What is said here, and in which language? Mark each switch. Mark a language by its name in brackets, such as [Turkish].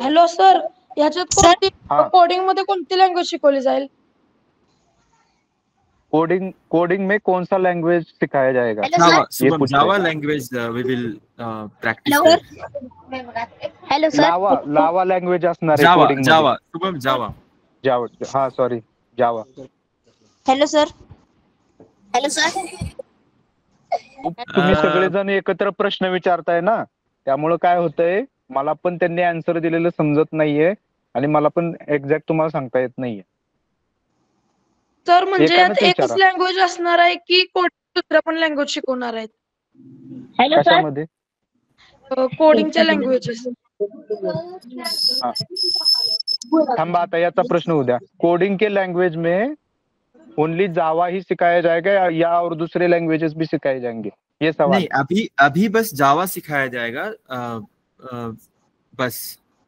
[Marathi] Hello sir, याच्यात coding मध्ये कोणती लँग्वेज शिकवली जाईल? [Hindi] कोडिंग में कौन सा लैंग्वेज सिखाया जाएगा? [English] Java language we will practice. Hello sir. [Marathi] लावा लैंग्वेज असणार आहे कोडिंग मध्ये। जावा शुभम, जावा। [Hindi] हाँ सॉरी, जावा। [English] Hello sir. [Marathi] तुम्ही सगळेजण एकत्र प्रश्न विचारताय ना, त्यामुळे काय होतंय, मला पण त्यांनी आन्सर दिलेलं समजत नाहीये आणि मला पण एक्झॅक्ट तुम्हाला सांगता येत नाहीये। सर म्हणजे यात एकच लँग्वेज असणार आहे की दुसऱ्या पण लँग्वेज शिकवणार आहेत? हेलो कशामध्ये? कोडिंगच्या लँग्वेजेस। थांबा, आता याचा प्रश्न उद्या। [Hindi] कोडिंग के लैंग्वेज में ओनली जावा ही सिखाया जाएगा या और दूसरे लैंग्वेजेस भी सिखाए जाएंगे? ये सवाल नहीं, अभी बस जावा सिखाया जाएगा, बस।